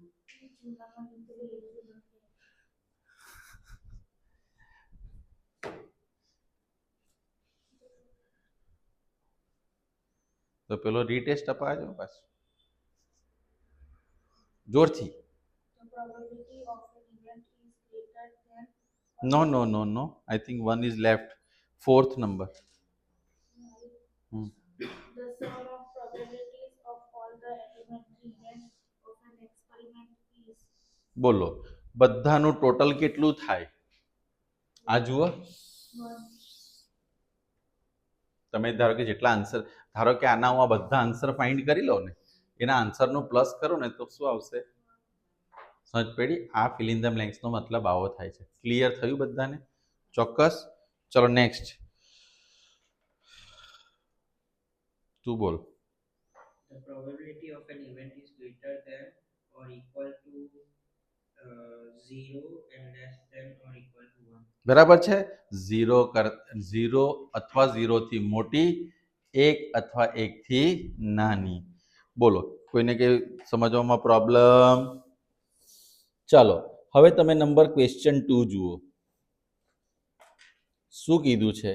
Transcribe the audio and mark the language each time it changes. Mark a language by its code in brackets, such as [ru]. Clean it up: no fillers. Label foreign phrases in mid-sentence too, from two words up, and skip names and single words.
[gu] તો પેલો રીટેસ્ટ અપાજો પાછું જોરથી. [en] no no no no, I think 1 is left. 4th number. The sum of probabilities of all the elementary events of an experiment is. [gu] બોલો બધાનું ટોટલ કેટલું થાય? આ જુઓ. તમે ધારો કે જેટલા આન્સર, ધારો કે આના હું બધા [en] answer find [gu] કરી લો ને, એના આન્સરનું પ્લસ કરો ને તો શું આવશે? સમજ પડી? આ [en] fill in the blanksનો [gu] મતલબ આવો થાય છે. ક્લિયર થયું બધાને? ચોક્કસ. ચલો નેક્સ્ટ તું બોલ. [en] The probability of an event is greater than or equal to 0 and less than or equal to 1. [gu] બરાબર છે? 0 અથવા 0 થી મોટી, 1 અથવા 1 થી નાની. બોલો કોઈને કઈ સમજવામાં પ્રોબ્લેમ? ચાલો હવે તમે [en] number question [gu] 2 જુઓ. શું કીધું છે?